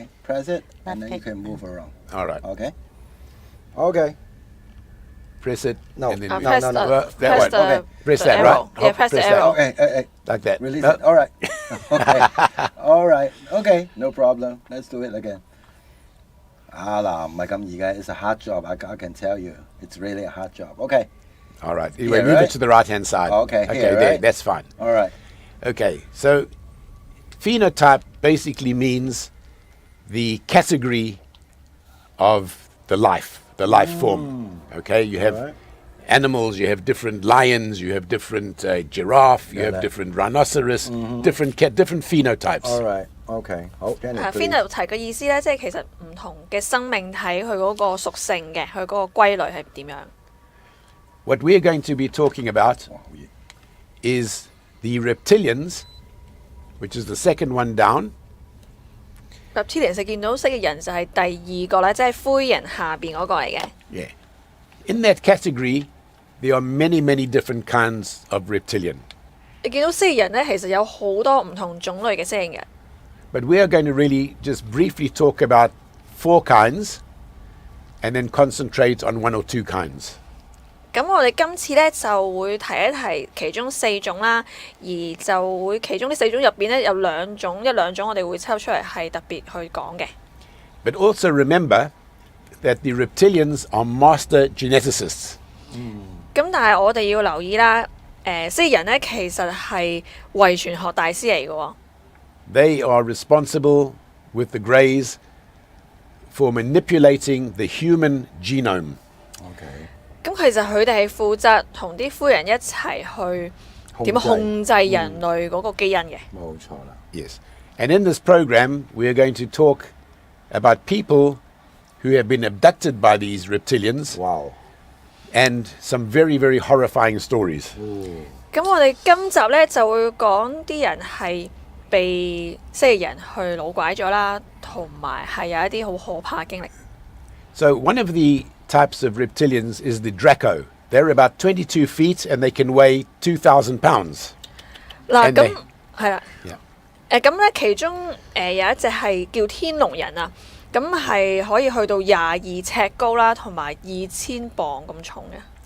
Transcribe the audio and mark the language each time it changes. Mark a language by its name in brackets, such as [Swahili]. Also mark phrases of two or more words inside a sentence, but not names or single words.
[English] Press it, and then you can move around. All right. Okay. Press it. No. And then press that one. Okay. Press that, arrow. right? Yeah, press the arrow. Okay. Like that. Release it. All right. Okay. All right. Okay. No problem. Let's do it again. [Cantonese] 嗱，唔係咁易嘅。 [English] It's a hard job. I can tell you. It's really a hard job. Okay. All right. Anyway, move it to the right-hand side. Okay. Okay, there. That's fine. All right. Okay. So, phenotype basically means the category of the life form. Okay. You have animals. You have different lions. You have different giraffe. You have different rhinoceros. Different phenotypes. All right, [Cantonese] OK， 好 ，Jenny。 phenotype 嘅意思咧，即係其實唔同嘅生命體佢嗰個屬性嘅，佢嗰個歸類係點樣？ [English] What we're going to be talking about is the reptilians, which is the second one down. [Cantonese] Reptilians 見到蜥蜴人就係第二個咧，即係灰人下邊嗰個嚟嘅。 [English] Yeah. In that category, there are many, many different kinds of reptilian. [Cantonese] 你見到蜥蜴人咧，其實有好多唔同種類嘅蜥蜴人。 [English] But we are going to really just briefly talk about 4 kinds and then concentrate on 1 or 2 kinds. [Cantonese] 咁我哋今次咧就會提一提其中4種啦，而就會其中呢4種入邊咧有1兩種我哋會抽出嚟係特別去講嘅。 [English] But also remember that the reptilians are master geneticists. [Cantonese] 咁但係我哋要留意啦，蜥蜴人咧其實係遺傳學大師嚟嘅喎。 [English] They are responsible with the Greys for manipulating the human genome. OK。 [Cantonese] 咁其實佢哋係負責同啲灰人一齊去點控制人類嗰個基因嘅。冇錯啦。 [English] Yes. And in this program, we are going to talk about people who have been abducted by these reptilians. Wow. And some very, very horrifying stories. [Cantonese] 咁我哋今集咧就會講啲人係被蜥蜴人去腦拐咗啦，同埋係有一啲好可怕嘅經歷。 [English] So one of the types of reptilians is the Draco. They're about 22 feet and they can weigh 2,000 pounds. [Cantonese] 嗱，咁係啦。 [English] Yeah. [Cantonese] 咁咧其中有一隻係叫天龍人啊，咁係可以去到22尺高啦，同埋2000磅咁重嘅。